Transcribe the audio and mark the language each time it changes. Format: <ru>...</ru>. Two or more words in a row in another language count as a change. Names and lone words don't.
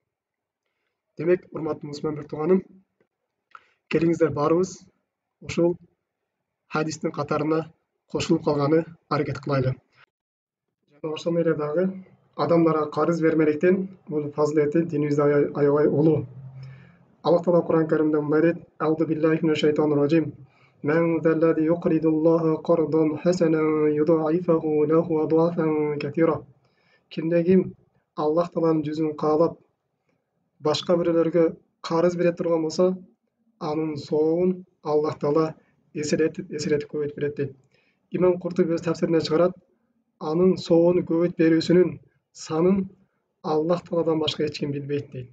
<ky>Демек, урматтуу мусулман тууганым, келиңиздер баарыбыз ушул хадистин катарына кошулуп калганы аракет кылайлы. Жана ошондой эле дагы адамдарга карыз бермеликтин бул фазилети динибизде аябай улуу. Аллах Таала Кур'ан Каримде мындай дейт:</ky> <ar>أعوذ بالله من الشيطان الرجيم. من ذا الذي يقرض الله قرضا حسنا يضاعفه له أضعافا كثيرة.</ar> <ky>Kimde kim Allah Taala'nın жүзүн каалап башка бирөөлөргө карыз бере турган болсо, анын сообун Аллах Таала эселетип көбөйтүп берет дейт. Имам Куртуби өз тафсирине чыгарат, анын сообун көбөйтүп берүүсүнүн санын Аллах Тааладан башка эч ким билбейт дейт.</ky>